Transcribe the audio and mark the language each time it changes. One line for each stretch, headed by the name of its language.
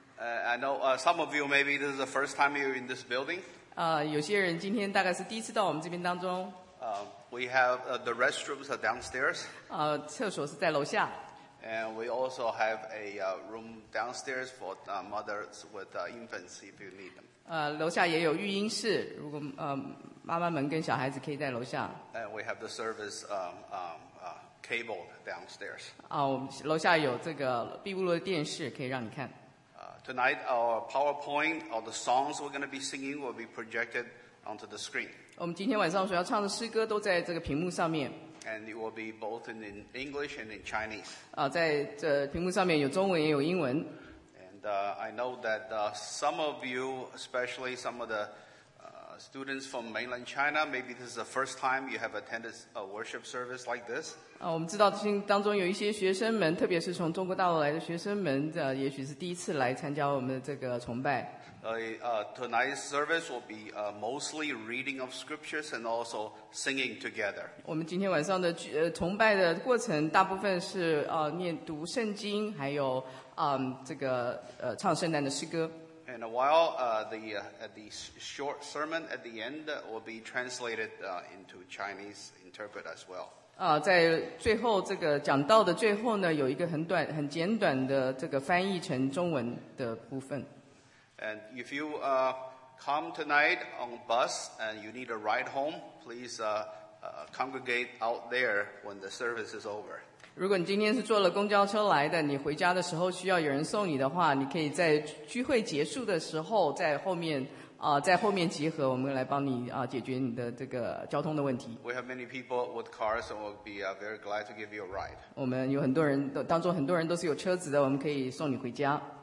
English: I know some of you maybe this is the first time you're in this building.
Chinese: 有些人今天大概是第一次到我们这边当中。
English: We have the restrooms are downstairs.
Chinese: 厕所是在楼下。
English: And we also have a room downstairs for mothers with infants if you need them.
Chinese: 楼下也有育婴室，如果妈妈们跟小孩子可以在楼下。
English: And we have the service cable downstairs.
Chinese: 楼下有这个闭路的电视可以让你看。
English: Tonight our PowerPoint, all the songs we're going to be singing will be projected onto the screen.
Chinese: 我们今天晚上所要唱的诗歌都在这个屏幕上面。
English: And it will be both in English and in Chinese.
Chinese: 在这屏幕上面有中文也有英文。
English: And I know that some of you, especially some of the students from mainland China, maybe this is the first time you have attended a worship service like this.
Chinese: 我们知道当中有一些学生们，特别是从中国大陆来的学生们，也许是第一次来参加我们的这个崇拜。
English: Tonight's service will be mostly reading of scriptures and also singing together.
Chinese: 我们今天晚上的崇拜的过程大部分是念读圣经，还有这个唱圣诞的诗歌。
English: In a while, the short sermon at the end will be translated into Chinese interpret as well.
Chinese: 在最后这个讲道的最后呢，有一个很简短的这个翻译成中文的部分。
English: And if you come tonight on bus and you need a ride home, please congregate out there when the service is over.
Chinese: 如果你今天是坐了公交车来的，你回家的时候需要有人送你的话，你可以在聚会结束的时候在后面在后面集合，我们来帮你解决你的这个交通的问题。
English: We have many people with cars, and we'll be very glad to give you a ride.
Chinese: 我们有很多人当中很多人都是有车子的，我们可以送你回家。